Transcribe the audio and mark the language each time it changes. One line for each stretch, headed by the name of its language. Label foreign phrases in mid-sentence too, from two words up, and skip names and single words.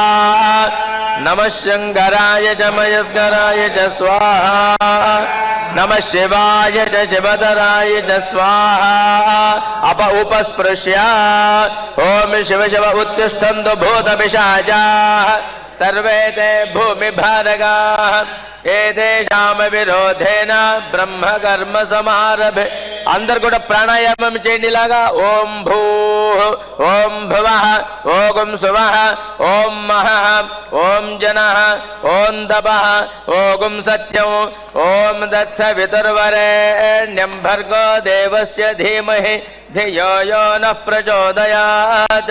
Sanskrit: नमः शङ्कराय च मयस्कराय च स्वाहा. नमः शिवाय च शिवधराय च स्वाहा. उपस्पृश्य ॐ शिव शिव उत्तिष्ठन्तु भूतपिशाचाः सर्वे ते भूमिभारगाः ఏదేశామ విరోధేన బ్రహ్మకర్మ సమారభే.
Telugu: అందరు కూడా ప్రాణాయామం చేయండి ఇలాగా.
Sanskrit: ఓం భూ ఓం భువః ఓం సువః ఓం మహః ఓం జనః ఓం తపః ఓం సత్యం ఓం తత్సవితుర్వరేణ్యం భర్గో దేవస్య ధీమహి ధియో యో నః ప్రచోదయాత్.